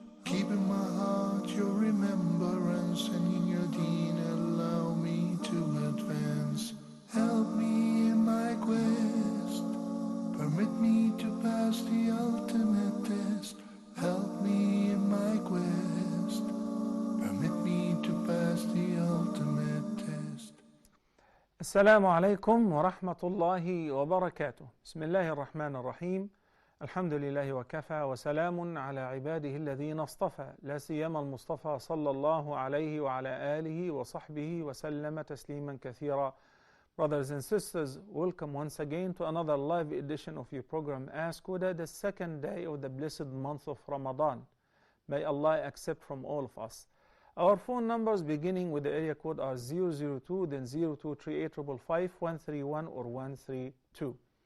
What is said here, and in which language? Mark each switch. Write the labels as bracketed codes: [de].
[en] Keep in my heart your remembrance, and in your deen allow me to advance. Help me in my quest, permit me to pass the ultimate test. Help me in my quest, permit me to pass the ultimate test. [ar] السلام عليكم ورحمة الله وبركاته. بسم الله الرحمن الرحيم. الحمد لله وكفى وسلام على عباده الذين اصطفى لا سيما المصطفى صلى الله عليه وعلى آله وصحبه وسلم تسليما كثيرا. [en] Brothers and sisters, welcome once again to another live edition of your program Ask Huda, the second day of the blessed month of Ramadan. May Allah accept from all of us. Our phone numbers beginning with the area code are 002, then 0238555131 or 132.